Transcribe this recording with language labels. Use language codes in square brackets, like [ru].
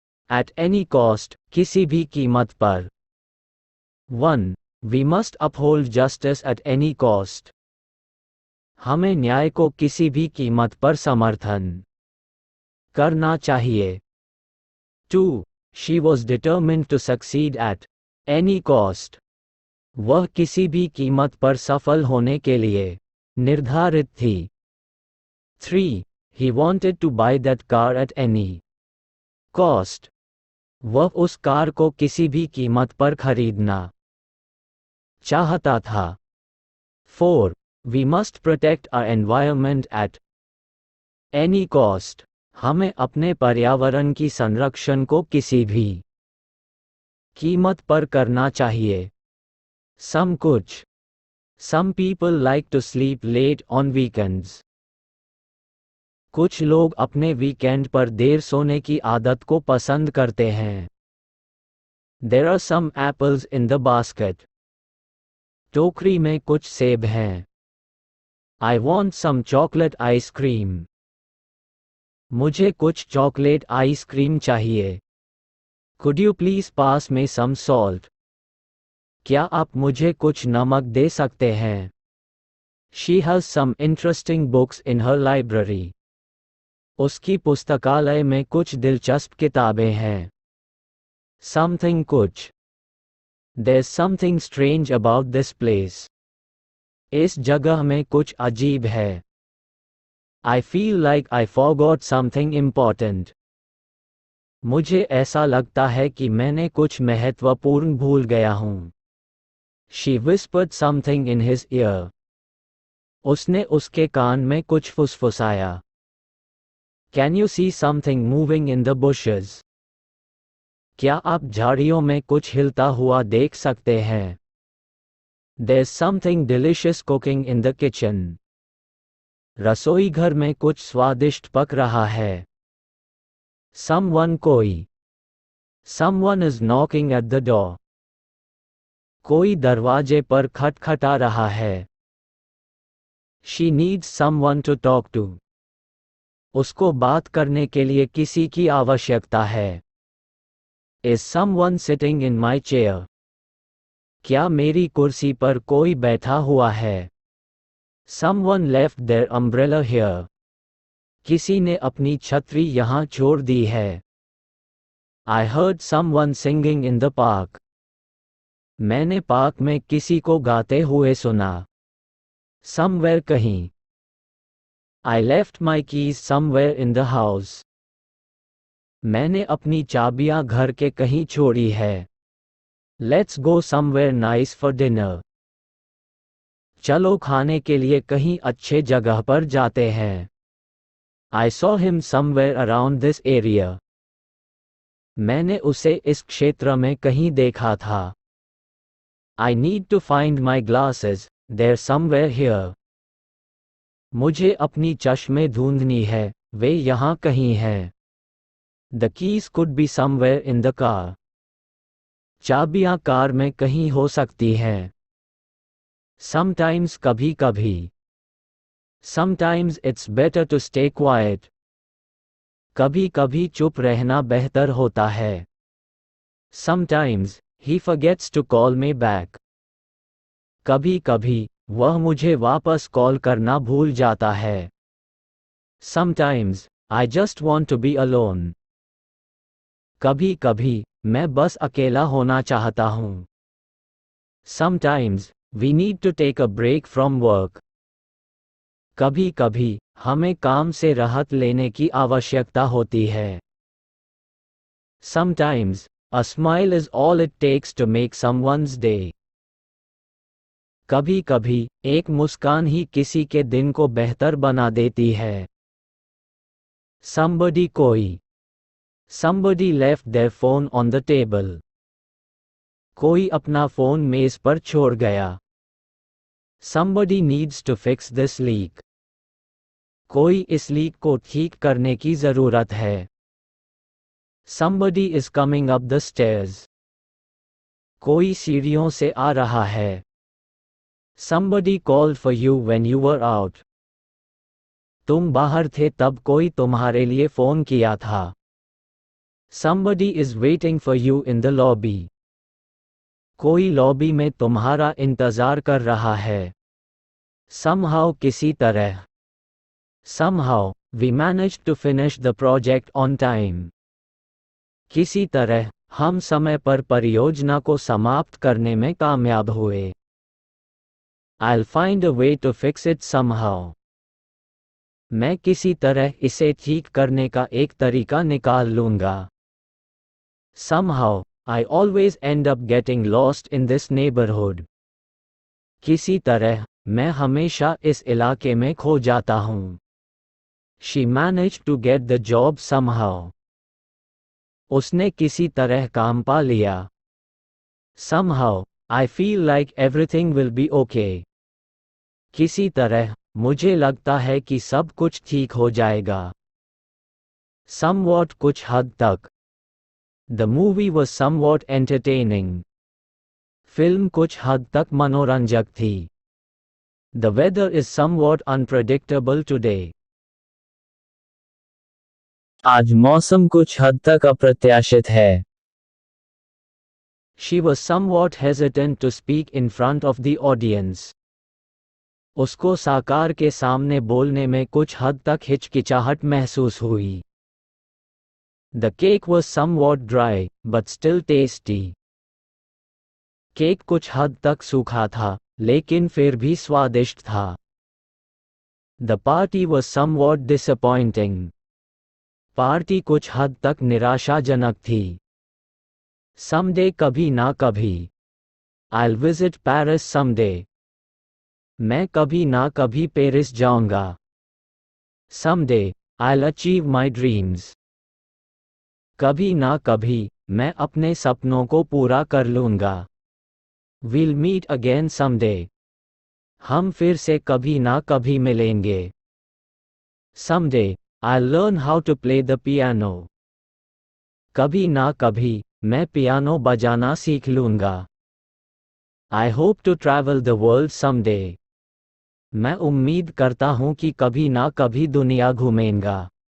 [en] At any cost, [hi] किसी भी कीमत पर. 1. [en] We must uphold justice at any cost. [hi] हमें न्याय को किसी भी कीमत पर समर्थन करना चाहिए. 2. [en] She was determined to succeed at any cost. [hi] वह किसी भी कीमत पर सफल होने के लिए निर्धारित थी. 3. [en] He wanted to buy that car at any cost. [hi] वह उस कार को किसी भी कीमत पर खरीदना चाहता था. 4. [en] We must protect our environment at any cost. [hi] हमें अपने पर्यावरण की संरक्षण को किसी भी कीमत पर करना चाहिए. [en] Some कुछ. Some people like to sleep late on weekends. [hi] कुछ लोग अपने वीकेंड पर देर सोने की आदत को पसंद करते हैं. [en] There are some apples in the basket. [hi] टोकरी में कुछ सेब हैं. [en] I want some chocolate ice cream. [hi] मुझे कुछ चॉकलेट आइसक्रीम चाहिए. [en] Could you please pass me some salt? [hi] क्या आप मुझे कुछ नमक दे सकते हैं? [en] She has some interesting books in her library. [hi] उसकी पुस्तकालय में कुछ दिलचस्प किताबें हैं. [en] Something कुछ. There's something strange about this place. [hi] इस जगह में कुछ अजीब है. [en] I feel like I forgot something important. [hi] मुझे ऐसा लगता है कि मैंने कुछ महत्वपूर्ण भूल गया हूँ. [en] She whispered something in his ear. [hi] उसने उसके कान में कुछ फुसफुसाया. [en] Can you see something moving in the bushes? [hi] क्या आप झाड़ियों में कुछ हिलता हुआ देख सकते हैं? [en] There's something delicious cooking in the kitchen. [hi] रसोई घर में कुछ स्वादिष्ट पक रहा है. Someone कोई. [en] Someone is knocking at the door. [hi] कोई दरवाजे पर खटखटा रहा है. [en] She needs someone to talk to. [hi] उसको बात करने के लिए किसी की आवश्यकता है. [en] Is someone sitting in my chair? [hi] क्या मेरी कुर्सी पर कोई बैठा हुआ है? [en] Someone left their umbrella here. [hi] किसी ने अपनी छतरी यहाँ छोड़ दी है. [en] I heard someone singing in the park. [hi] मैंने पार्क में किसी को गाते हुए सुना. Somewhere कहीं. [en] I left my keys somewhere in the house. [hi] मैंने अपनी चाबियां घर के कहीं छोड़ी है. [en] Let's go somewhere nice for dinner. [hi] चलो खाने के लिए कहीं अच्छे जगह पर जाते हैं. [en] I saw him somewhere around this area. [hi] मैंने उसे इस क्षेत्र में कहीं देखा था. [en] I need to find my glasses, they're somewhere here. [hi] मुझे अपनी चश्मे ढूंढनी है, वे यहाँ कहीं हैं. [en] The keys could be somewhere in the car. [hi] चाबियां कार में कहीं हो सकती हैं. Sometimes कभी कभी. [en] Sometimes it's better to stay quiet. [hi] कभी कभी चुप रहना बेहतर होता है. [en] Sometimes, he forgets to call me back. [hi] कभी कभी, वह मुझे वापस कॉल करना भूल जाता है. [en] Sometimes, I just want to be alone. [hi] कभी कभी, मैं बस अकेला होना चाहता हूँ. [en] Sometimes, we need to take a break from work. [hi] कभी कभी, हमें काम से राहत लेने की आवश्यकता होती है. [en] Sometimes, a smile is all it takes to make someone's day. [hi] कभी कभी, एक मुस्कान ही किसी के दिन को बेहतर बना देती है. [en] Somebody कोई. Somebody left their phone on the table. [hi] कोई अपना फोन मेज पर छोड़ गया. [en] Somebody needs to fix this leak. [hi] कोई इस लीक को ठीक करने की जरूरत है. [en] Somebody is coming up the stairs. [hi] कोई सीढ़ियों से आ रहा है. [en] Somebody called for you when you were out. [hi] तुम बाहर थे तब कोई तुम्हारे लिए फोन किया था. [en] Somebody is waiting for you in the lobby. [hi] कोई लॉबी में तुम्हारा इंतजार कर रहा है. Somehow किसी तरह. [en] Somehow, we managed to finish the project on time. [hi] किसी तरह, हम समय पर परियोजना को समाप्त करने में कामयाब हुए. [en] I'll find a way to fix it somehow. [hi] मैं किसी तरह इसे ठीक करने का एक तरीका निकाल लूंगा. [en] Somehow, I always end up getting lost in this neighborhood. [hi] किसी तरह, मैं हमेशा इस इलाके में खो जाता हूँ. [en] She managed to get the job somehow. [hi] उसने किसी तरह काम पा लिया. [en] Somehow, I feel like everything will be okay. [hi] किसी तरह, मुझे लगता है कि सब कुछ ठीक हो जाएगा. Somewhat कुछ हद तक. [en] The movie was somewhat entertaining. [hi] Film कुछ हद तक मनोरंजक थी. [en] The weather is somewhat unpredictable today. [hi] आज मौसम कुछ हद तक अप्रत्याशित है. [en] She was somewhat hesitant to speak in front of the audience. [hi] उसको साकार के सामने बोलने में कुछ हद तक हिचकिचाहट महसूस हुई. [en] The cake was somewhat dry, but still tasty. [hi] Cake कुछ हद तक सूखा था, लेकिन फिर भी स्वादिष्ट था. [en] The party was somewhat disappointing. [hi] Party कुछ हद तक निराशाजनक थी. Someday कभी ना कभी. [en] I'll visit Paris someday. [hi] मैं कभी ना कभी पेरिस जाऊंगा. [en] Someday, I'll achieve my dreams. [hi] कभी ना कभी, मैं अपने सपनों को पूरा कर लूंगा. [en] We'll meet again someday. [hi] हम फिर से कभी ना कभी मिलेंगे. [en] Someday, I'll learn how to play the piano. [hi] कभी ना कभी, मैं पियानो बजाना सीख लूंगा. [en] I hope to travel the world someday. [hi] मैं उम्मीद करता हूं कि कभी ना कभी दुनिया घूमेंगा.